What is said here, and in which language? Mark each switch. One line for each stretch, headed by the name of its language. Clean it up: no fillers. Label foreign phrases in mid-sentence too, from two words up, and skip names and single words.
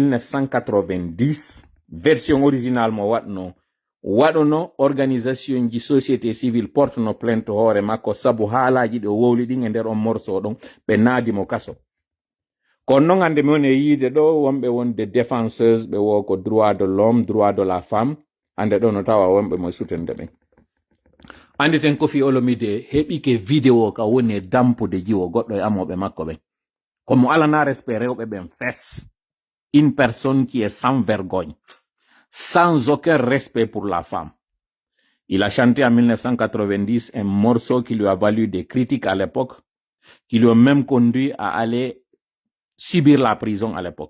Fula: 1990
French: version original
Fula: mo waɗno organisation ji
French: société civile
Fula: porteno plainte hoore makko sabu haalaji ɗi o wowli ɗin e nder on morceau ɗon ɓe naadi mo kaso kono noon hande mi woni e yiide ɗo wonɓe wonde défenseuse ɓe wo ko
French: droit de l'homme droit de la femme
Fula: hande ɗo no tawa wonɓe mo sutende ɓen andi ten Koffi Olomide heɓike vidéo ka woni e dampude jiwo goɗɗo e amoɓe makko ɓen komo alana respect rewɓe ɓen fes
French: une personne qui est sans vergogne sans aucun respect pour la femme. Il a chanté en 1990 un morceau qui lui a valu des critiques à l'époque, qui lui ont même conduit à aller subir la prison à l'époque.